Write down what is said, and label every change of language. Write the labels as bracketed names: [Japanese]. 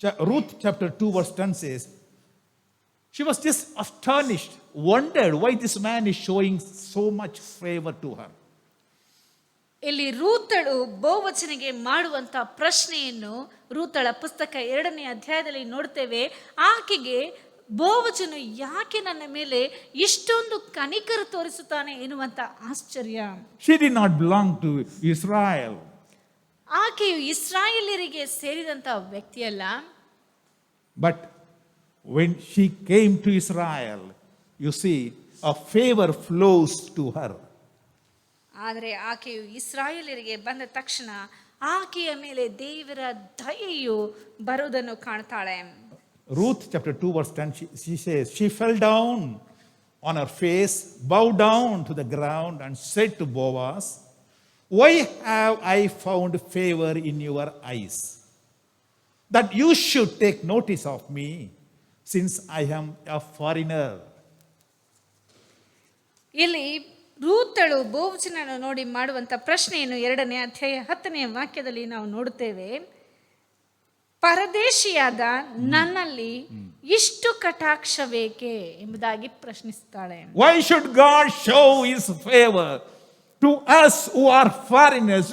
[English] Ruth chapter 2 verse 10 says, she was just astonished, wondered why this man is showing so much favor to her. [Kannada] ಇಲ್ಲಿ ರೂತಳು ಬೋವಚನಿಗೆ ಮಾಡುವಂತ ಪ್ರಶ್ನೆಯನ್ನು ರೂತಳ ಪುಸ್ತಕ 2ನೇ ಅಧ್ಯಾಯದಲ್ಲಿ ನೋಡ್ತೇವೆ. ಆಕೆಗೆ ಬೋವಚನು ಯಾಕೆ ನನ್ನ ಮೇಲೆ ಇಷ್ಟೊಂದು ಕನಿಕರ ತೋರಿಸುತ್ತಾನೆ ಎನ್ನುವಂತ ಆಶ್ಚರ್ಯ. [English] She did not belong to Israel. [Kannada] ಆಕೆಯು ಇಸ್ರಾಯೇಲ್ಯರಿಗೆ ಸೇರಿದಂತ ವ್ಯಕ್ತಿಯಲ್ಲ. [English] But when she came to Israel, you see, a favor flows to her. [Kannada] ಆದರೆ ಆಕೆಯು ಇಸ್ರಾಯೇಲ್ಯರಿಗೆ ಬಂದ ತಕ್ಷಣ ಆಕೆಯ ಮೇಲೆ ದೇವರ ದಯೆಯು ಬರುವುದನ್ನು ಕಾಣ್ತಾಳೆ. [English] Ruth chapter 2 verse 10, she says, she fell down on her face, bowed down to the ground and said to Boaz, why have I found favor in your eyes, that you should take notice of me? since I am a foreigner. [Kannada] ಇಲ್ಲಿ ರೂತಳು ಬೋವಜನನ್ನು ನೋಡಿ ಮಾಡುವಂತ ಪ್ರಶ್ನೆಯನ್ನು 2ನೇ ಅಧ್ಯಾಯ 10ನೇ ವಾಕ್ಯದಲ್ಲಿ ನಾವು ನೋಡುತ್ತೇವೆ. ಪರದೇಶಿಯಾದ ನನ್ನಲ್ಲಿ ಇಷ್ಟು ಕಟಾಕ್ಷವೇಕೆ ಎಂಬುದಾಗಿ ಪ್ರಶ್ನಿಸುತ್ತಾಳೆ. [English] Why should God show his favor to us who are foreigners?